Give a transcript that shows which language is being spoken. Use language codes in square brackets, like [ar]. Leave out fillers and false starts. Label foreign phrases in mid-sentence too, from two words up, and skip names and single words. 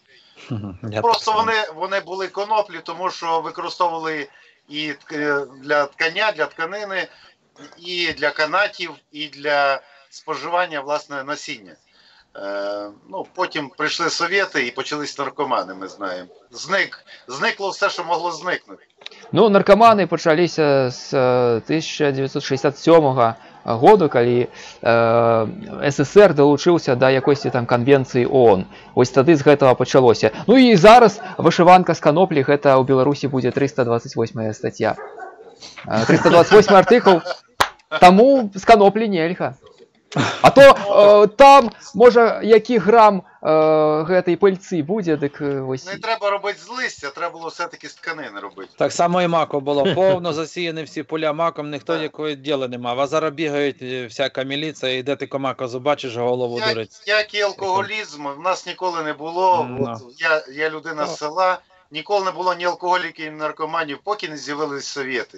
[uk] Просто вони були коноплі, тому що використовували і для ткання, для тканини, і для канатів, і для споживання, власне, насіння. Потім прийшли совєти і почались наркомани, ми знаємо. Зникло все, що могло зникнути. Ну, [be] наркоманы пачаліся з 1967 году, калі СССР далучыўся да якойсьці там канвенцыі ООН. Вось тады з гэтага пачалося. Ну і зараз вышыванка з каноплі, гэта ў Беларусі будзе 328 статья. 328 артыкул, таму з каноплі нельга. А то там, можа, які грам гэтай пыльцы будзе, дык вось... [uk] Не треба робити з листя, треба було все-таки з тканини робити. Так само і маком було. Повно засіяні всі поля маком, ніхто ніякого діла не мав. А зараз бігають всяка міліція, і де ти комака побачиш, голову дурить. Як і алкоголізм, в нас ніколи не було. Я людина з села, ніколи не було ні алкоголіків, ні наркоманів, поки не з'явились совєти.